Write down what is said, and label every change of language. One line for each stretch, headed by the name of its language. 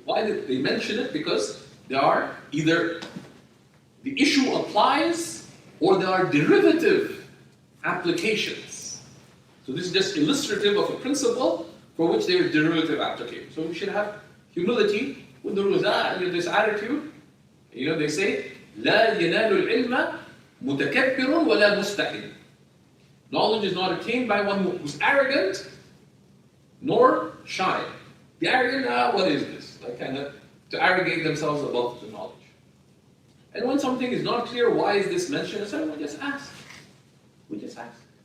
English: Why did they mention it? Because there are either the issue applies or there are derivative applications. So this is just illustrative of a principle for which there is derivative application. So we should have humility with the rules. And this attitude, they say,
Arabic: لا ينال العلم متكبر ولا مستحيل.
English: Knowledge is not attained by one who's arrogant nor shy. The arrogant, what is this? Like kind of to arrogate themselves above the knowledge. And when something is not clear, why is this mentioned? So we just ask. We just ask.